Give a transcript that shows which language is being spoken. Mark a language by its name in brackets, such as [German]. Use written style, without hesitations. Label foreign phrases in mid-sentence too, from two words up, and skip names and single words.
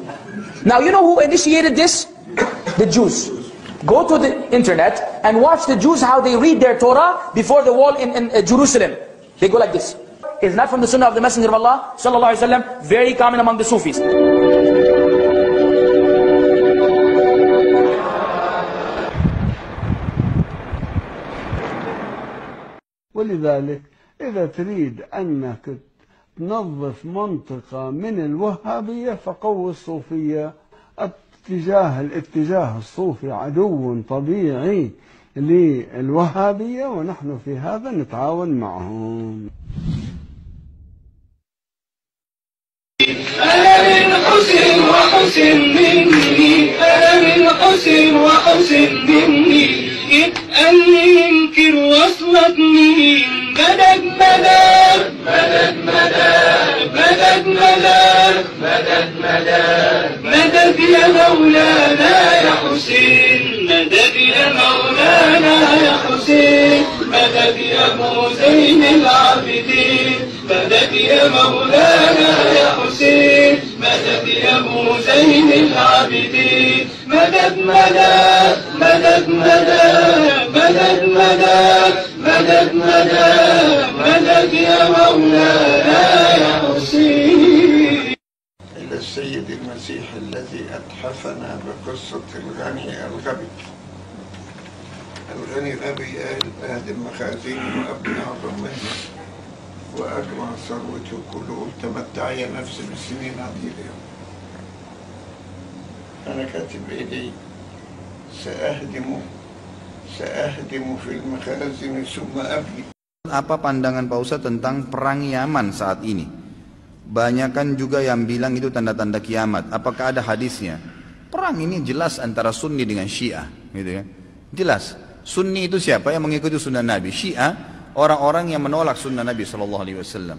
[English] Now you know who initiated this? The Jews. Go to the internet and watch the Jews how they read their Torah before the wall in Jerusalem. They go like this. It's not from the Sunnah of the Messenger of Allah [Arabic] صلى الله عليه وسلم. [English] Very common among the Sufis. [Arabic] ولذلك إذا تريد أنك تنظف منطقة من الوهابية فقوي الصوفية. الاتجاه الصوفي عدو طبيعي للوهابية، ونحن في هذا نتعاون معهم. أنا من حسن وحسن مني، أنا من حسن وحسن مني، أني ينكر وصلتني. مدد مدد مدد مدد مدد مدد مدد مدد مدد يا مولانا يا حسين، مدد يا مولانا يا حسين، مدد يا ابو زين العابدين، مدد يا مولانا يا حسين، مدد يا ابو زين العابدين، مدد مدد مدد مدد مدد مدد مدد مدد مدد يا مولانا يا حسين. إلى السيد المسيح الذي أتحفنا بقصة الغني الغبي. الغني الغبي أهدم مخازنه وأبنى أعظم منه وأجمع ثروته كله، تمتع يا نفسي بسنين عديدة. أنا كاتب بإيدي سأهدم في المخازن ثم أبني. [Indonesian] Apa pandangan Pak Ustadz tentang perang Yaman saat ini? Banyakan juga yang bilang itu tanda-tanda kiamat. Apakah ada hadisnya? Perang ini jelas antara Sunni dengan Syiah, gitu kan? Jelas. Sunni itu siapa? Yang mengikuti sunnah Nabi. Syiah orang-orang yang menolak sunnah Nabi SAW.